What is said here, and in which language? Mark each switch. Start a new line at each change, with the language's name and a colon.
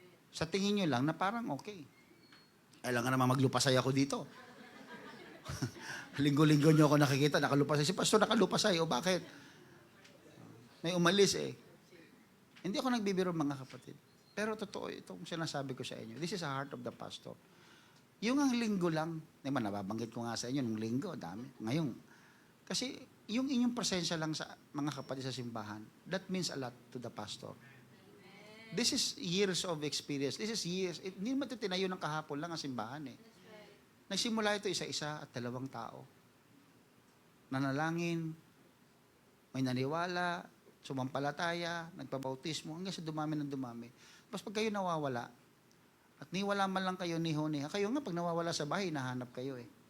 Filipino: Sa tingin nyo lang na parang okay. Kailangan naman maglupasay ako dito. Linggo-linggo nyo ako nakikita, nakalupasay. Si pastor nakalupasay, o bakit? May umalis eh. Hindi ako nagbibiro, mga kapatid. Pero totoo itong sinasabi ko sa inyo.
English: This is the heart of the pastor.
Filipino: Yung ang linggo lang, naman nababanggit ko nga sa inyo, nung linggo, dami. Ngayon, kasi yung inyong presensya lang sa mga kapatid sa simbahan,
English: that means a lot to the pastor. This is years of experience. This is years.
Filipino: Hindi naman ito tinayo ng kahapon lang ang simbahan eh. Nagsimula ito isa-isa at 2 tao. Nanalangin, may naniwala, sumampalataya, nagpabautismo, hanggang sa dumami ng dumami. Tapos pag kayo nawawala, at niwala man lang kayo niho-niha, kayo nga pag nawawala sa bahay, nahanap kayo eh.